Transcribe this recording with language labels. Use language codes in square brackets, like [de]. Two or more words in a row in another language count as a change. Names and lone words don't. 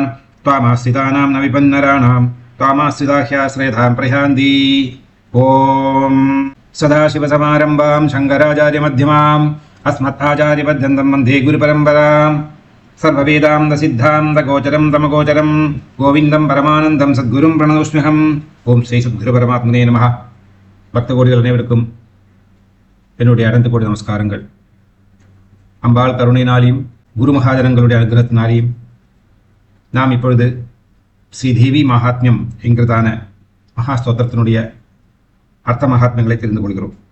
[sa] त्वामाश्रितानां न विपन्नराणां त्वामाश्रिता ह्याश्रयतां प्रयान्ति. ॐ सदाशिवसमारम्भां शङ्कराचार्यमध्यमाम् अस्मत्ताचार्यपर्यन्तं वन्दे गुरुपरम्पराम्. सर्ववेदान्तसिद्धान्तगोचरं तमगोचरं गोविन्दं परमानन्दं सद्गुरुं प्रणतोऽस्म्यहम्. ॐ श्री सद्गुरु परमात्मने नमः. [ta] பக்த கோடிகள் அனைவருக்கும் என்னுடைய அடர்ந்து கோடி நமஸ்காரங்கள். அம்பாள் கருணையினாலையும் குரு மகாஜனங்களுடைய அனுகிரகத்தினாலையும் நாம் இப்பொழுது ஸ்ரீ தேவி மகாத்மியம் என்கிறதான மகா ஸ்தோத்திரத்தினுடைய அர்த்த மகாத்மியங்களை தெரிந்து கொள்கிறோம்.